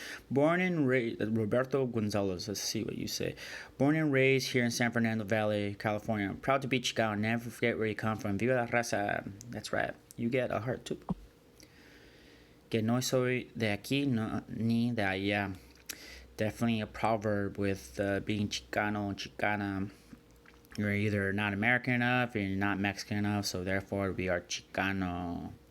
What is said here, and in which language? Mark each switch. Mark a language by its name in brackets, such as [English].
[English] Born and raised, Roberto Gonzalez, let's see what you say. Born and raised here in San Fernando Valley, California. Proud to be Chicano, never forget where you come from. [Spanish] Viva la raza. [English] That's right. You get a heart too. [Spanish] Que no soy de aquí ni de allá. [English] Definitely a proverb with being Chicano and Chicana. You're either not American enough, or you're not Mexican enough, so therefore we are Chicano.